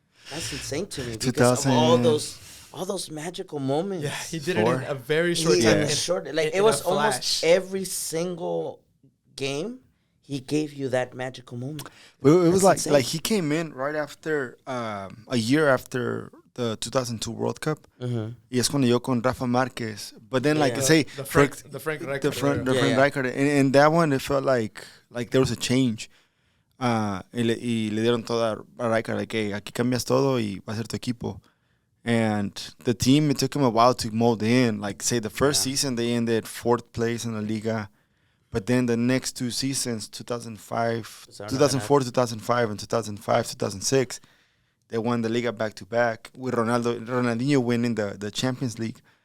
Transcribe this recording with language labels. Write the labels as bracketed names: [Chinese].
[English] that's insane to me because of all those magical moments. Yeah, he did it in a very short time. It was almost every single game. He gave you that magical moment. It was like he came in right after a year after the 2002 World Cup. [Spanish] Y es cuando yo con Rafa Márquez. [English] But then like say the Frank Rijkaard. And that one it felt like there was a change. [Spanish] Y le dieron toda a Rijkaard [English] like, hey, [Spanish] aquí cambias todo y va a ser tu equipo. [English] And the team, it took him a while to mold in. Like say the first season they ended 4th place in the Liga. But then the next 2 seasons, 2004, 2005, and 2005, 2006, they won the Liga back-to-back with Ronaldinho winning the Champions League.